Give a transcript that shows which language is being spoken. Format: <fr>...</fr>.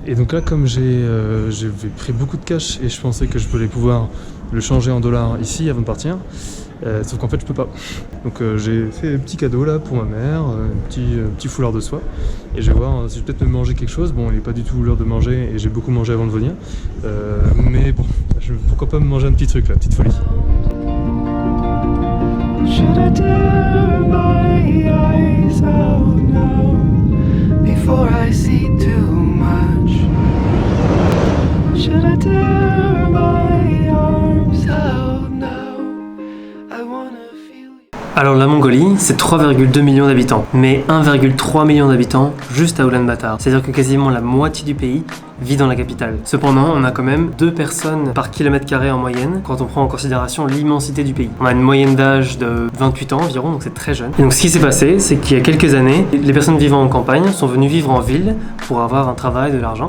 <fr>Et donc là, comme j'ai pris beaucoup de cash et je pensais que je voulais pouvoir le changer en dollars ici avant de partir, sauf qu'en fait je peux pas. Donc j'ai fait un petit cadeau là pour ma mère, un petit foulard de soie, et je vais voir si je vais peut-être me manger quelque chose. Bon, il n'est pas du tout l'heure de manger et j'ai beaucoup mangé avant de venir, mais bon, pourquoi pas me manger un petit truc là, petite folie.</fr> <en>Should I tear my eyes out now before I see too much? Should I tear my arms out now? I wanna feel.</en> <fr>Alors la Mongolie, c'est 3,2 millions d'habitants, mais 1,3 million d'habitants juste à Ulaanbaatar. C'est-à-dire que quasiment la moitié du pays vit dans la capitale. Cependant, on a quand même 2 personnes par kilomètre carré en moyenne quand on prend en considération l'immensité du pays. On a une moyenne d'âge de 28 ans environ, donc c'est très jeune. Et donc ce qui s'est passé, c'est qu'il y a quelques années, les personnes vivant en campagne sont venues vivre en ville pour avoir un travail, de l'argent.</fr>